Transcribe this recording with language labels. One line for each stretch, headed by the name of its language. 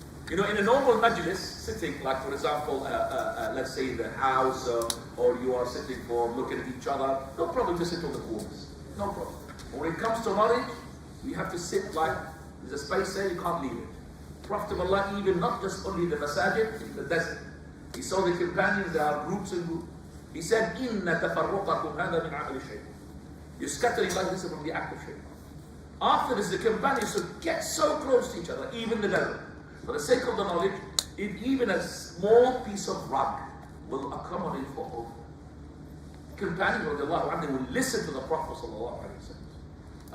English: In a normal majlis, sitting, like for example, let's say in the house, or you are sitting for looking at each other, no problem to sit on the corners. No problem. When it comes to knowledge, you have to sit like, there's a space there, you can't leave it. Prophet of Allah, even not just only the masajid, in the desert. He saw the companions, there are groups and groups. He said,
Arabic: إِنَّ تَفَرُّقَكُمْ هَذَا مِنْ عَمَلِ الشَّيْطَانِ.
English: You're scattering like this from the act of shaitan. After this, the companions should get so close to each other, even the desert. For the sake of the knowledge, if even a small piece of rock will accommodate for all. Companions of Allah, they will listen to the Prophet sallallahu alaihi wasallam.